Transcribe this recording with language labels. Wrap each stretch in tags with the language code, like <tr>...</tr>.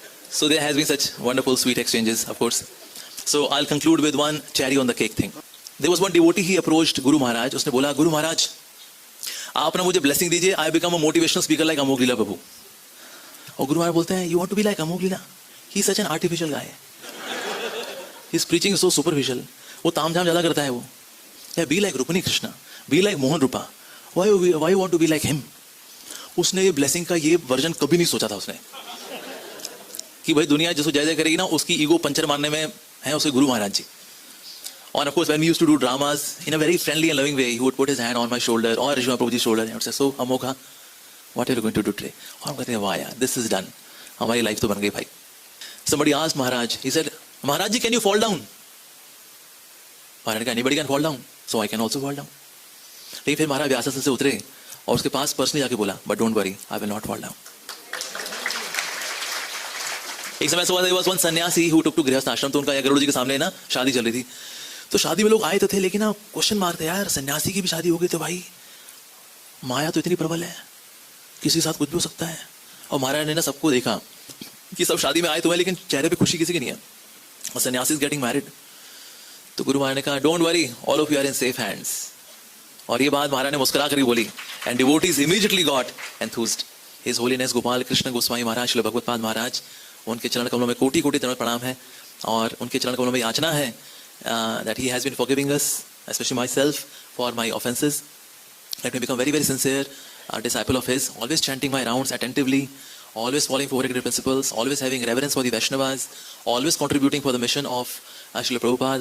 <en>So there has been such wonderful sweet exchanges, of course. So I'll conclude with one cherry on the cake thing. There was one devotee, he approached Guru Maharaj.</en> <hi>उसने बोला गुरु महाराज आप ना मुझे blessing दीजिए,</hi> <en>I become a motivational speaker like</en> <hi>अमोघ लीला प्रभु। और गुरु महाराज बोलते हैं</hi> <en>you want to be like</en> <hi>Amogh Leela?</hi> <en>He is such an artificial guy. His preaching is so superficial.</en> <hi>वो तामझाम ज्यादा करता है वो।</hi> <en>Yeah, be like Rukmini Krishna, be like Mohan Rupa. Why you want to be like him?</en> <hi>उसने ये blessing का ये वर्जन कभी नहीं सोचा था उसने, कि भाई दुनिया जिसको जय जय करेगी ना उसकी ईगो पंचर मारने में है उसके गुरु महाराज जी।</hi> <en>और of course when we used to do dramas in a very friendly and loving way, he would put his hand on my shoulder or Rishma Prabhuji's shoulder and would say, so Amogha, what are you going to do today?</en> <hi>और हम कहते हैं वाह यार</hi> <en>this is done,</en> <hi>हमारी life तो बन गई भाई।</hi> <en>Somebody asked Maharaj, he said, Maharaj ji can you fall down?</en> <hi>महाराज ने कहा</hi> <en>anybody can fall down, so I can also fall down।</en> <hi>लेकिन फिर महाराज व्यासासन से उतरे और उसके पास पर्सनली जाके बोला,</hi> <en>But don't worry I will not fall down.</en> <hi>एक समय से हुआ वन सन्यासी</hi> <en>who took to</en> <hi>गृहस्थ आश्रम, तो उनका गरुड़ जी के सामने ना शादी चल रही थी। तो शादी में लोग आए तो थे, लेकिन ना क्वेश्चन मार्क थे यार, सन्यासी की भी शादी हो गई तो भाई माया तो इतनी प्रबल है, किसी के साथ कुछ भी हो सकता है। और महाराज ने ना सबको देखा कि सब शादी में आए तो है लेकिन चेहरे पे खुशी किसी की नहीं है, और सन्यासी</hi> <en>Is getting married.</en> <hi>तो गुरु महाराज ने कहा</hi> <en>Don't worry all of you are in safe hands.</en> <hi>और ये बात महाराज ने मुस्कुरा कर ही बोली,</hi> <en>And devotees immediately got enthused.</en> <hi>His holiness Gopal Krishna Goswami महाराज, श्रील भगवत्पाद महाराज, उनके चरण कमलों में कोटि कोटि दंडवत प्रणाम है, और उनके चरण कमलों में याचना है</hi> <en>That he has been forgiving us, especially myself, for my offences. Let me become very very sincere disciple of his, always chanting my rounds attentively, always following 4 principles, always having reverence for the Vaishnavas, always contributing for the mission of Srila Prabhupada.</en>